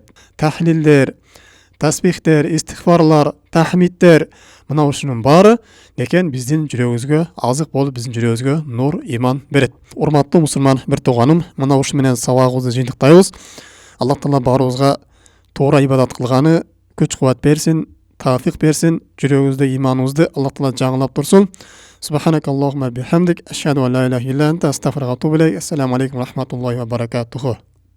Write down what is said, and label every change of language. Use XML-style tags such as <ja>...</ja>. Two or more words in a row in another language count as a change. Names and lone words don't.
<ky>Тахлилдер, тасбихтер, истихфарлар, тахмидтер, мына ушунун баары экен биздин жүрөгүбүзгө азык болуп, биздин жүрөгүбүзгө нур, иман берет. Урматтуу мусулман бир тууганым, мына ушу менен сабагыбызды жыйынтыктайбыз. Аллах Таала баарыбызга туура ибадат кылганы күч кубат берсин, тавфик берсин, жүрөгүбүздө иманыбызды Аллах Таала жаңылап турсун.</ky> <ar>سبحانك اللهم بحمدك أشهد أن لا إله إلا أنت أستغفرك وأتوب إليك. السلام عليكم ورحمة الله وبركاته.</ar>